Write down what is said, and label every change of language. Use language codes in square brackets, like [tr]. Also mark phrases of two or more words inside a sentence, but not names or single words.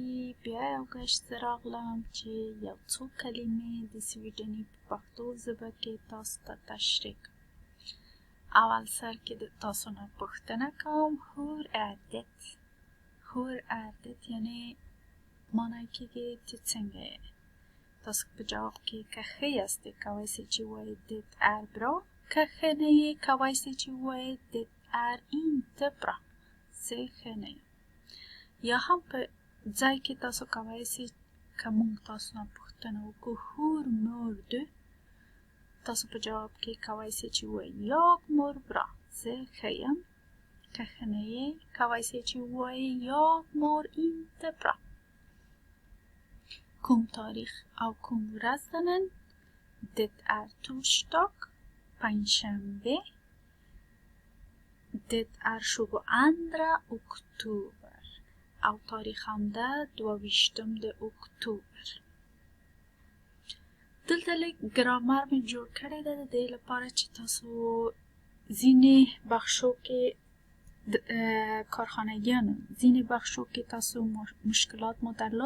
[ps] بیا یو ګشت زه راغلم چې یو څو کلمې د سویډني په پښتو ژبه کې تاسو ته تشریح کړم. اول سر کې د تاسو نه پوښتنه کوم [sv] Hur är det [ps] یعنی معنی کېږي چې څنګه یې. تاسو په جواب کې که ښه یاستې کولی سئ چې ووایئ [sv] det är bra. [ps] که ښه نه یې کولی سئ چې ووایئ [sv] det är inte bra. [ps] زه ښه نه یم. یا هم په ځای کې تاسو کولی سئ که موږ تاسو نه پوښتنه وکړو [sv] Hur mår du. [ps] تاسو په جواب کې کولی سئ چې ووایئ [sv] jag mår bra. [ps] زه ښه یم. که ښه نه یې کولی سئ چې ووایئ [sv] jag mår inte bra. [ps] کوم تاریخ او کوم ورځ ده نن؟ [sv] Det är torsdag, پنجشنبه. Det är 22 oktober [ps] او تاریخ هم ده 22 د اکتوبر. دلته لږ ګرامر مې جوړ کړی ده د دې لپاره چې تاسو ځینې بخشو کې کارخانګیانو ځینې بخشو کې تاسو مشکلات مو درلود.